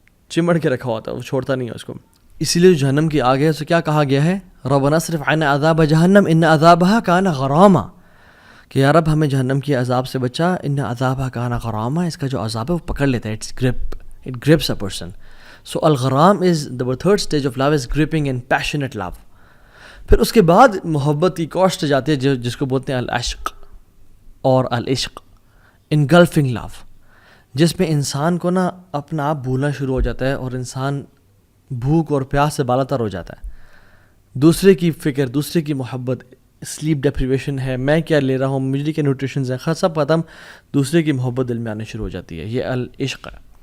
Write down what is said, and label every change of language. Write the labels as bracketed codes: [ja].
[ur] چمڑ کے رکھا ہوتا ہے, وہ چھوڑتا نہیں ہے اس کو. اسی لیے جہنم کی آگ ہے اسے کیا کہا گیا ہے, [ar] ربنا اصرف عنا عذاب جہنم ان عذابها کان غراما, [ur] کہ یا رب ہمیں جہنم کی عذاب سے بچا, [ar] ان عذابها کان غراما, [ur] اس کا جو عذاب ہے وہ پکڑ لیتا ہے, [en] it grips a person. So الغرام is the third stage of love is gripping and passionate love. [ur] پھر اس کے بعد محبت کی کوسٹ جاتی ہے جس کو بولتے ہیں العشق اور العشق, [en] engulfing love, [ur] جس میں انسان کو نا اپنا آپ بھولنا شروع ہو جاتا ہے اور انسان بھوک اور پیاس سے بالاتر ہو جاتا ہے. دوسرے کی فکر, دوسرے کی محبت, سلیپ ڈیپریویشن ہے, میں کیا لے رہا ہوں, مجھے کیا نیوٹریشنز ہیں, سب ختم, دوسرے کی محبت دل میں آنے شروع ہو جاتی ہے. یہ العشق ہے.